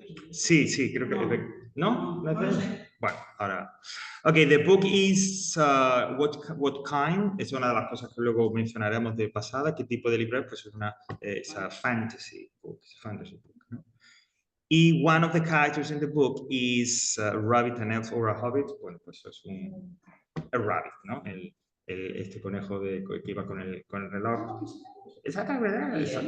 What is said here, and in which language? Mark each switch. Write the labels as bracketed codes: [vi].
[es] Sí, creo que... ¿No? ¿No es de él? Bueno, ahora... [en] Ok, the book is... what kind? [es] Es una de las cosas que luego mencionaremos de pasada. ¿Qué tipo de libro es? Pues es a fantasy book, ¿no? [en] Y one of the characters in the book is a rabbit, an elf or a hobbit. [es] Bueno, pues es a rabbit, ¿no? Este conejo que iba con el reloj. Exactamente.